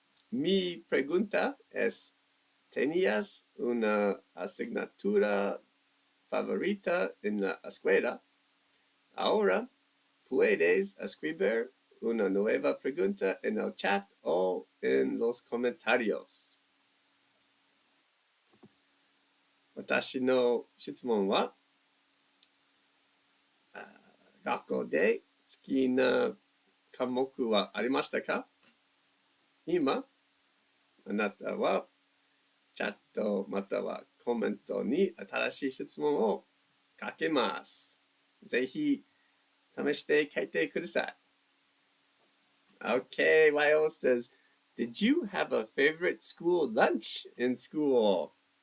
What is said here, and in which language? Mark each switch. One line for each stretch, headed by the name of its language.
English: Mi pregunta es, ¿tenías una asignatura favorita en la escuela? Ahora puedes escribir una nueva pregunta en el chat o en los comentarios.
Japanese: 私の質問は、学校で好きな科目はありましたか？今、あなたはチャットまたはコメントに新しい質問を書けます。ぜひ試して書いてください。
English: Okay, Wayo says, did you have a favorite school lunch in school?